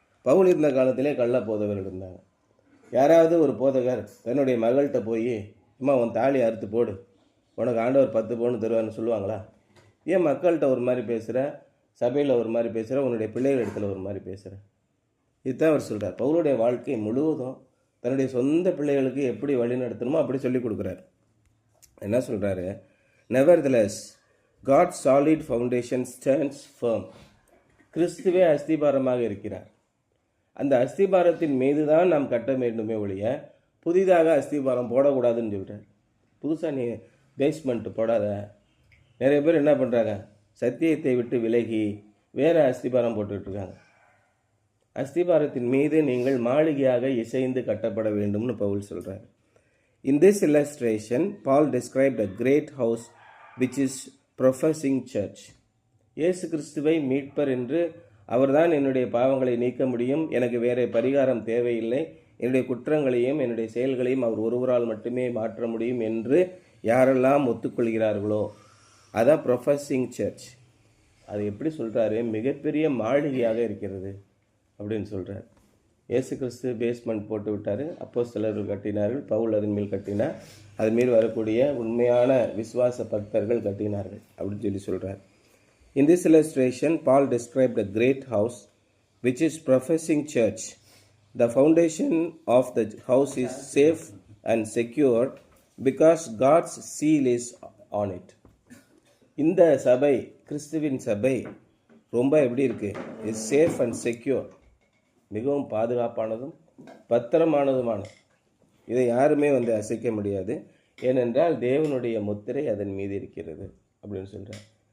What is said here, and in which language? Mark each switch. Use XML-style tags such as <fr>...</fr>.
<ta>பவுல் இருந்த காலத்திலே கள்ள போதகர்கள் இருந்தாங்க. யாராவது ஒரு போதகர் தன்னுடைய மகள்கிட்ட போய், அம்மா உன் தாலி அறுத்து போடு, உனக்கு ஆண்டவர் 10 பவுன் தருவார்னு சொல்லுவாங்களா? ஏன் மக்கள்கிட்ட ஒரு மாதிரி பேசுகிற, சபையில் ஒரு மாதிரி பேசுகிற, உன்னுடைய பிள்ளைகள் இடத்துல ஒரு மாதிரி பேசுகிற? இதுதான் அவர் சொல்கிறார். பவுலுடைய வாழ்க்கை முழுவதும் தன்னுடைய சொந்த பிள்ளைகளுக்கு எப்படி வழி நடத்தணுமோ அப்படி சொல்லி கொடுக்குறாரு. என்ன சொல்கிறாரு?</ta> <en>Nevertheless God's solid foundation stands firm.</en> <ta>கிறிஸ்துவே அஸ்திபாரமாக இருக்கிறார். அந்த அஸ்திபாரத்தின் மீது தான் நாம் கட்ட வேண்டுமே ஒழிய புதிதாக அஸ்திபாரம் போடக்கூடாதுன்னு சொல்கிறார். புதுசாக நீ பேஸ்மெண்ட் போடாத. நிறைய பேர் என்ன பண்ணுறாங்க? சத்தியத்தை விட்டு விலகி வேறு அஸ்திபாரம் போட்டுட்ருக்காங்க. அஸ்திபாரத்தின் மீது நீங்கள் மாளிகையாக இசைந்து கட்டப்பட வேண்டும்னு பவுல் சொல்கிறார்.</ta> <en>In this illustration, Paul described a great house which is professing church.</en> <ta>இயேசு கிறிஸ்துவை மீட்பர் என்று, அவர்தான் என்னுடைய பாவங்களை நீக்க முடியும், எனக்கு வேறு பரிகாரம் தேவையில்லை, என்னுடைய குற்றங்களையும் என்னுடைய செயல்களையும் அவர் ஒருவரால் மட்டுமே மாற்ற முடியும் என்று யாரெல்லாம் ஒத்துக்கொள்கிறார்களோ அதான் ப்ரொஃபஸிங் சர்ச். அது எப்படி சொல்கிறாரு? மிகப்பெரிய மாளிகையாக இருக்கிறது அப்படின்னு சொல்கிறார். இயேசு கிறிஸ்து பேஸ்மெண்ட் போட்டு விட்டார், அப்போஸ்தலர்கள் கட்டினார்கள், பவுல் அதன் மேல் கட்டினார், அது மீது வரக்கூடிய உண்மையான விசுவாச பக்தர்கள் கட்டினார்கள் அப்படின்னு சொல்கிறார்.</ta> <en>In this illustration, Paul described a great house which is professing church. The foundation of the house is safe and secure because God's seal is on it.</en> <ta>இந்த சபை, கிறிஸ்துவின் சபை ரொம்ப எப்படி இருக்கு?</ta> <en>is safe and secure,</en> <ta>மிகவும் பாதுகாப்பானதும் பத்திரமானதுமானது. இதை யாருமே அசைக்க முடியாது. ஏனென்றால் தேவனுடைய முத்திரை அதன் மீது இருக்கிறது அப்படின்னு சொல்கிறார்.</ta>